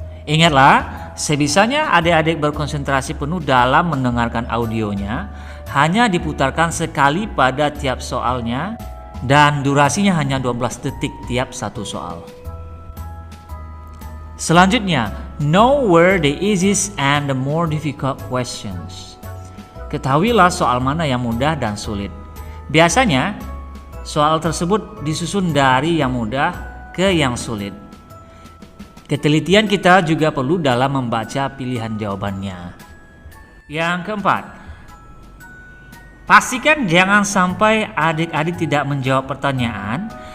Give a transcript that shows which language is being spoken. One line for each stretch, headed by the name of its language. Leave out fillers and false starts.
Indonesian: Ingatlah, sebisanya adik-adik berkonsentrasi penuh dalam mendengarkan audionya, hanya diputarkan sekali pada tiap soalnya dan durasinya hanya 12 detik tiap satu soal. Selanjutnya,
English: know where the easiest and the more difficult questions.
Indonesian: Ketahuilah soal mana yang mudah dan sulit. Biasanya, soal tersebut disusun dari yang mudah ke yang sulit. Ketelitian kita juga perlu dalam membaca pilihan jawabannya. Yang keempat, pastikan jangan sampai adik-adik tidak menjawab pertanyaan.